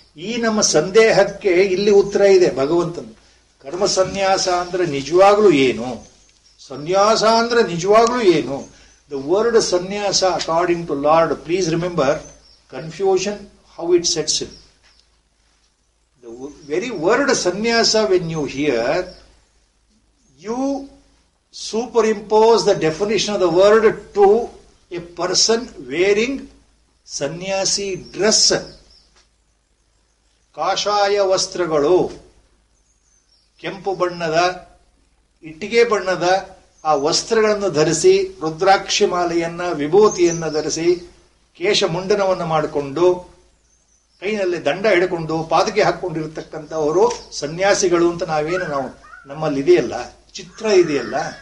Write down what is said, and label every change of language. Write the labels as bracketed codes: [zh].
[kn] ಈ ನಮ್ಮ ಸಂದೇಹಕ್ಕೆ ಇಲ್ಲಿ ಉತ್ತರ ಇದೆ ಭಗವಂತನ. ಕರ್ಮ ಸನ್ಯಾಸ ಅಂದ್ರೆ ನಿಜವಾಗ್ಲೂ ಏನು, ಸನ್ಯಾಸ ಅಂದ್ರೆ ನಿಜವಾಗ್ಲೂ ಏನು? [en] The word sannyasa according to Lord, please remember confusion how it sets in. The very word sannyasa, when you hear, you superimpose the definition of the word to a person wearing sannyasi dress. [kn] ಕಾಷಾಯ ವಸ್ತ್ರಗಳು, ಕೆಂಪು ಬಣ್ಣದ, ಇಟ್ಟಿಗೆ ಬಣ್ಣದ ಆ ವಸ್ತ್ರಗಳನ್ನು ಧರಿಸಿ, ರುದ್ರಾಕ್ಷಿ ಮಾಲೆಯನ್ನ, ವಿಭೂತಿಯನ್ನ ಧರಿಸಿ, ಕೇಶ ಮುಂಡನವನ್ನು ಮಾಡಿಕೊಂಡು, ಕೈನಲ್ಲಿ ದಂಡ ಹಿಡ್ಕೊಂಡು, ಪಾದಕ್ಕೆ ಹಾಕೊಂಡಿರ್ತಕ್ಕಂಥವರು ಸನ್ಯಾಸಿಗಳು ಅಂತ ನಾವು ನಮ್ಮಲ್ಲಿ ಇದೆಯಲ್ಲ, ಚಿತ್ರ ಇದೆಯಲ್ಲ.